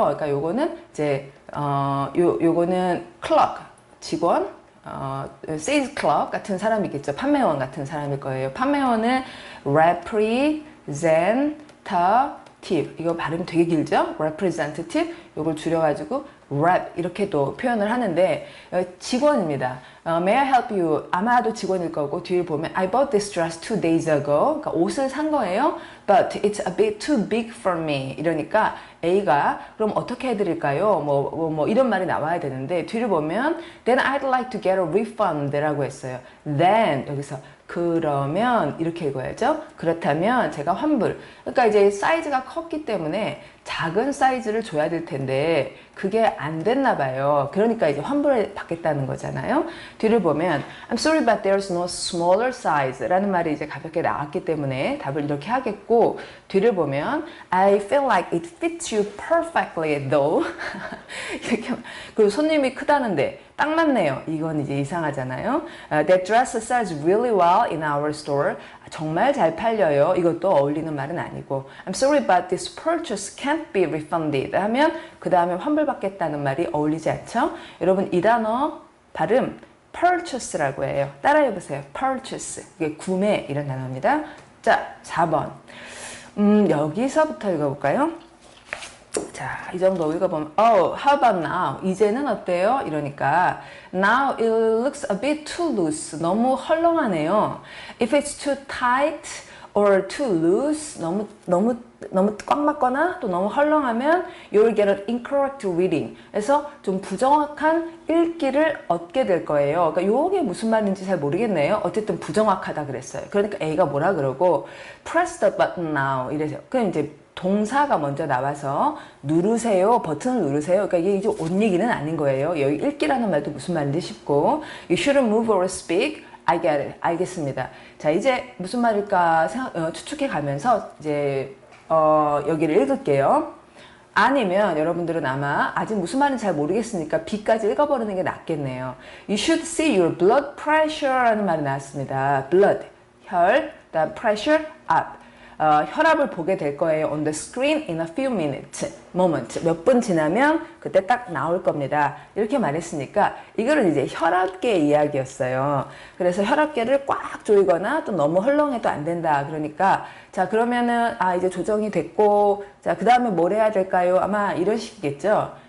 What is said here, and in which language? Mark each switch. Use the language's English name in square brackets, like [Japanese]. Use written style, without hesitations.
[Korean] 그러니까 요거는 이제, 요거는 클럭, 직원, 세일즈 클럭 같은 사람이겠죠. 판매원 같은 사람일 거예요. 판매원은 represent representative 이거 발음 되게 길죠? representative 이걸 줄여가지고 rep 이렇게도 표현을 하는데 직원입니다. [English] May I help you? [Korean] 아마도 직원일 거고 뒤를 보면 [English] I bought this dress 2 days ago. [Korean] 그러니까 옷을 산 거예요. [English] But it's a bit too big for me. [Korean] 이러니까 A가 그럼 어떻게 해드릴까요? 뭐 이런 말이 나와야 되는데 뒤를 보면 [English] Then I'd like to get a refund [Korean] 라고 했어요. Then 여기서 그러면 이렇게 읽어야죠. 그렇다면 제가 환불. 그러니까 이제 사이즈가 컸기 때문에 작은 사이즈를 줘야 될 텐데 그게 안 됐나 봐요. 그러니까 이제 환불을 받겠다는 거잖아요. 뒤를 보면 [English] I'm sorry but there's no smaller size [Korean] 라는 말이 이제 가볍게 나왔기 때문에 답을 이렇게 하겠고 뒤를 보면 [English] I feel like it fits you perfectly though [Korean] 이렇게 그리고 손님이 크다는데 딱 맞네요. 이건 이제 이상하잖아요. [English] That dress sells really well in our store. [Korean] 정말 잘 팔려요. 이것도 어울리는 말은 아니고 [English] I'm sorry but this purchase can't be refunded [Korean] 하면 그 다음에 환불받겠다는 말이 어울리지 않죠? 여러분 이 단어 발음 purchase라고 해요. 따라해보세요. purchase 이게 구매 이런 단어입니다. 자 4번 여기서부터 읽어볼까요? 자, 이 정도 읽어보면 [English] Oh, how about now? [Korean] 이제는 어때요? 이러니까 [English] Now it looks a bit too loose. [Korean] 너무 헐렁하네요. [English] If it's too tight or too loose [Korean] 너무 꽉 맞거나 또 너무 헐렁하면 [English] You'll get an incorrect reading. [Korean] 그래서 좀 부정확한 읽기를 얻게 될 거예요. 그러니까 요게 무슨 말인지 잘 모르겠네요. 어쨌든 부정확하다 그랬어요. 그러니까 A가 뭐라 그러고 [English] Press the button now [Korean] 이래서 그럼 이제 동사가 먼저 나와서 누르세요. 버튼을 누르세요. 그러니까 이게 이제 옷 얘기는 아닌 거예요. 여기 읽기라는 말도 무슨 말인지 싶고 [English] You shouldn't move or speak. I get it. [Korean] 알겠습니다. 자 이제 무슨 말일까 추측해 가면서 이제 여기를 읽을게요. 아니면 여러분들은 아마 아직 무슨 말인지 잘 모르겠으니까 B까지 읽어버리는 게 낫겠네요. [English] You should see your blood pressure [Korean] 라는 말이 나왔습니다. blood, 혈, 그다음 pressure, up. 혈압을 보게 될 거예요. [English] On the screen in a few minutes. moment. [Korean] 몇 분 지나면 그때 딱 나올 겁니다. 이렇게 말했으니까 이거는 이제 혈압계 이야기였어요. 그래서 혈압계를 꽉 조이거나 또 너무 헐렁해도 안 된다. 그러니까 자 그러면은 이제 조정이 됐고 자 그 다음에 뭘 해야 될까요? 아마 이런 식이겠죠.